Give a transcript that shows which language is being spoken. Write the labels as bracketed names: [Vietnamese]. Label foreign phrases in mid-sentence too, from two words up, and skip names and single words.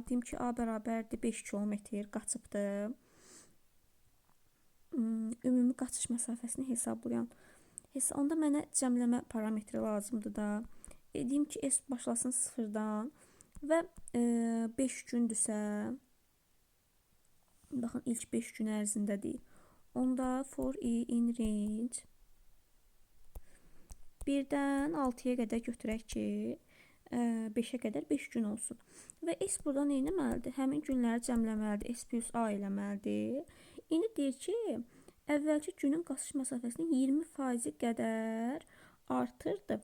[Azerbaijani] Deyim ki, A bərabərdir 5 kilometr qaçıbdı. Ümumi qaçış məsafəsini hesablayan. Onda mənə cəmləmə parametri lazımdır da. Deyim ki, S başlasın 0-dan və 5 gündürsə, baxın, ilk 5 gün ərzində deyil. Onda [English] for I in range [Azerbaijani] 1-dən 6-ya qədər götürək ki, 5-ə qədər 5 gün olsun. Və S burada nə etməlidir? Həmin günləri cəmləməlidir. S plus A eləməlidir. İndi deyir ki, əvvəlki günün qaçış məsafəsini 20% qədər artırdı.